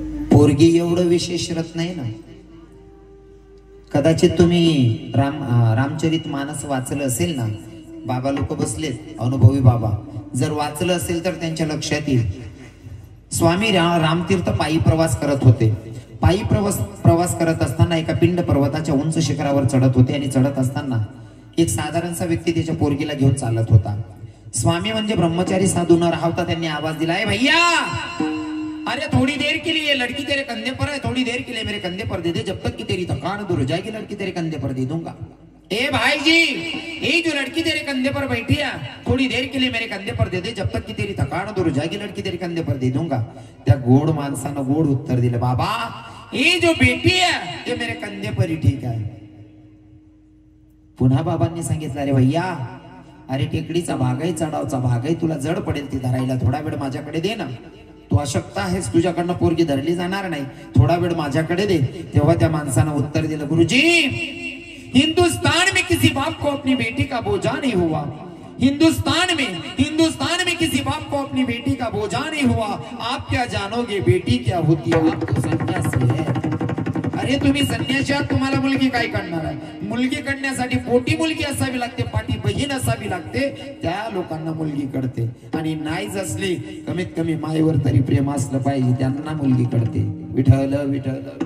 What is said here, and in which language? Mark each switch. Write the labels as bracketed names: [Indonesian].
[Marathi] पोरगी एवढं विशेष रत्न आहे ना. कदाचित तुम्ही रामचरित मानस वाचलं असेल ना, बाबा लोक बसलेत, अनुभवी बाबा, जर वाचलं असेल तर त्यांच्या लक्षात येईल. स्वामी रामतीर्थ पायी प्रवास करत होते. पायी प्रवास करत असताना एका पिंड पर्वताच्या उंच शिखरावर चढत होते आणि चढत असताना एक साधारणसा व्यक्ती त्याच्या पोरगीला घेऊन चालत होता. स्वामी म्हणजे ब्रह्मचारी साधू न राहता त्यांनी आवाज दिला, [Hindi] भैया अरे थोड़ी देर के लिए लड़की तेरे कंधे पर है, थोड़ी देर के लिए मेरे कंधे पर दे दे, जब तक कि तेरी थकान दूर हो जाएगी लड़की तेरे कंधे पर दे दूंगा. ए भाई जी, ये जो लड़की तेरे कंधे पर बैठी है थोड़ी देर के लिए मेरे कंधे पर दे दे, जब तक कि तेरी थकान दूर हो जाएगी लड़की तेरे कंधे पर दे दूंगा. [Marathi] त्या गोड माणसानं गोड उत्तर दिलं, [Hindi] बाबा ये जो बेटी है ये मेरे कंधे पर ही ठीक है. [Marathi] पुन्हा बाबांनी सांगितलं, अरे भैया अरे टेकडीचा भाग आहे, चढावचा भाग आहे, तुला जड पडेल ती धरायला, थोडा वेळ माझ्याकडे दे ना. तू अशक्त आहेस, तुझ्याकडनं पोरगी धरली जाणार नाही, थोडा वेळ माझ्याकडे दे. तेव्हा त्या माणसानं उत्तर दिलं, [Hindi] गुरुजी हिंदुस्तान में किसी बाप को अपनी बेटी का बोझा नहीं हुआ. हिंदुस्तान में किसी बाप को अपनी बेटी का बोझा नहीं हुआ. आप क्या जानोगे बेटी क्या होती है, आप तो सन्यासी है. [Marathi] अरे तुम्ही संन्यासी आहात, तुम्हाला मुलगी काय करणार आहे. मुलगी करण्यासाठी पोटी मुलगी असावी लागते, पाठी बहीण असावी लागते, त्या लोकांना मुलगी कळते. आणि नाहीच असली कमीत कमी मायेवर तरी प्रेम असलं पाहिजे, त्यांना मुलगी कळते. विठ्ठल विठ्ठल.